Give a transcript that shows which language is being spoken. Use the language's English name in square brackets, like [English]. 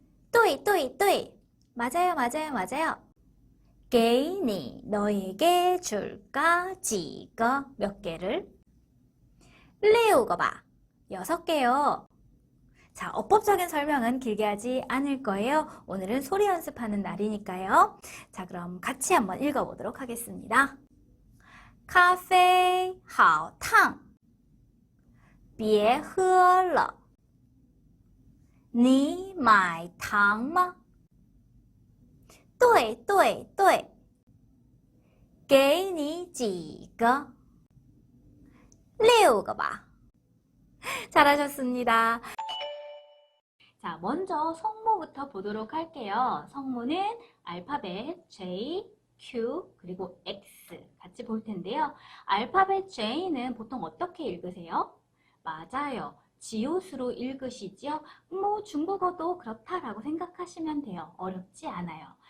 [Chinese] 对对对 [Korean] 맞아요, 맞아요, 맞아요. [Chinese] 给你 [Korean] 너에게 줄까? [Chinese] 几个 [Korean] 몇 개를? [Chinese] 6个吧 [Korean] 6개요. 자, 어법적인 설명은 길게 하지 않을 거예요. 오늘은 소리 연습하는 날이니까요. 자, 그럼 같이 한번 읽어보도록 하겠습니다. [Chinese] 咖啡好烫别喝了你买糖吗对对对给你几个6个吧 [Korean] 잘하셨습니다. 자, 먼저 성모부터 보도록 할게요. 성모는 알파벳 J, Q, 그리고 X 같이 볼 텐데요. 알파벳 J는 보통 어떻게 읽으세요? 맞아요. 지옷으로 읽으시죠? 뭐 중국어도 그렇다라고 생각하시면 돼요. 어렵지 않아요.